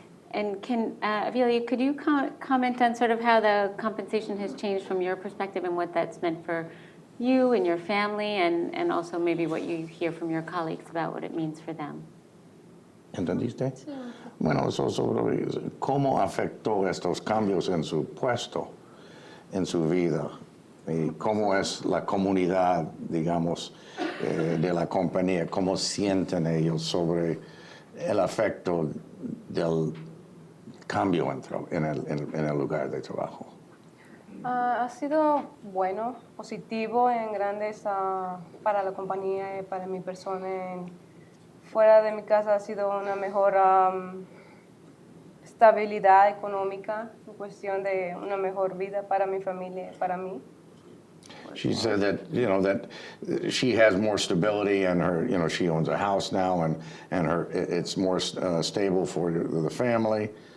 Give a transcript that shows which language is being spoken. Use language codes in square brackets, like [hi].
[en] And Avilia, could you comment on sort of how the compensation has changed from your perspective and what that's meant for you and your family, and also maybe what you hear from your colleagues about what it means for them? [es] ¿Entendiste? Sí. Bueno, eso sobre cómo afectó estos cambios en su puesto, en su vida, y cómo es la comunidad, digamos, de la compañía, cómo sienten ellos sobre el afecto del cambio en el lugar de trabajo. Ha sido bueno, positivo en grandes para la compañía y para mi persona. Fuera de mi casa ha sido una mejor estabilidad económica, en cuestión de una mejor vida para mi familia y para mí. [en] She said that she has more stability, and her she owns a house now, and it's more stable for the family.